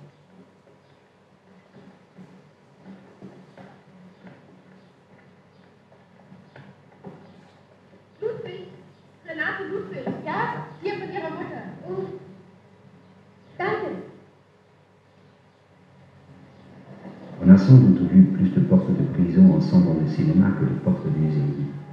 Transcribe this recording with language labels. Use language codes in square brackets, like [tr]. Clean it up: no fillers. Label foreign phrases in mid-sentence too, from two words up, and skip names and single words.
[de] Ludwig, Renate Ludwig. Ja, hier von ihrer Mutter. Oh. Danke. [fr] On a sans doute vu plus de portes de prison en sombre de cinéma que de portes d'usine.